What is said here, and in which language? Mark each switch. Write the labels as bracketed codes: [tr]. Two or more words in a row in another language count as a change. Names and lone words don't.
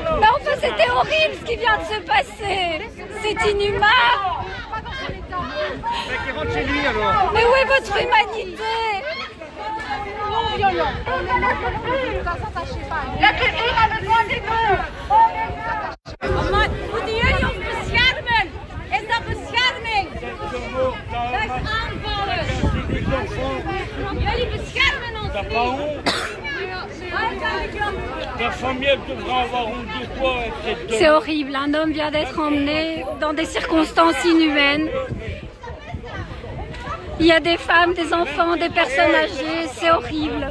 [fr] Mais enfin, c'était horrible ce qui vient de se passer. C'est inhumain. Mais qui rentre chez lui alors. Mais où est votre humanité? Non violent. La culture a besoin des deux! [nl] Maar moeten jullie ons beschermen? Is dat bescherming? [fr] T'as pas honte? Ta famille devra avoir honte de toi. C'est horrible, un homme vient d'être emmené dans des circonstances inhumaines. Il y a des femmes, des enfants, des personnes âgées, c'est horrible.